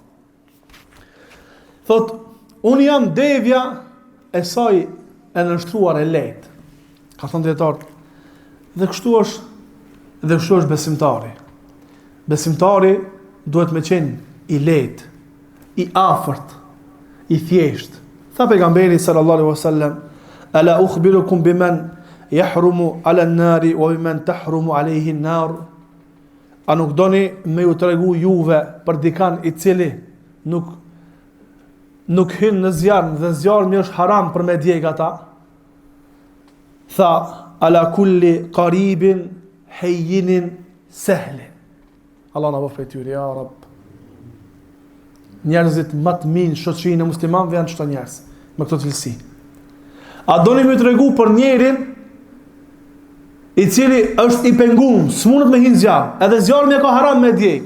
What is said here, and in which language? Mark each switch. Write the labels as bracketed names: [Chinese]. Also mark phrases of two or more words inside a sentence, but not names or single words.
[Albanian] Thot, unë jam devja e saj e nënshtruar e lehtë. Ka thënë dietar, dhe kështu është besimtari. Besimtari duhet me qenë i lehtë, i afërt, i thjesht. Tha pejgamberi [Arabic] صلى الله عليه وسلم ألا أخبركم بمن يحرم على النار وبمن تحرم عليه النار. [Albanian] A nuk doni me ju tregu juve për dikan i cili nuk hyn në zjarm dhe zjarmi është haram për me djeg ata? Tha, [Arabic] على كل قريب هين سهل. [Albanian] Allah na bëf prej tyre, [Arabic] يا رب. [Albanian] Njerëzit më të mirë shoqërinë e muslimanëve janë çto njerëz me këto cilësi. A doni më tregu për njerin i cili është i penguar, s'mundet me hin zjarr, edhe zjarmi ka haram me djeg.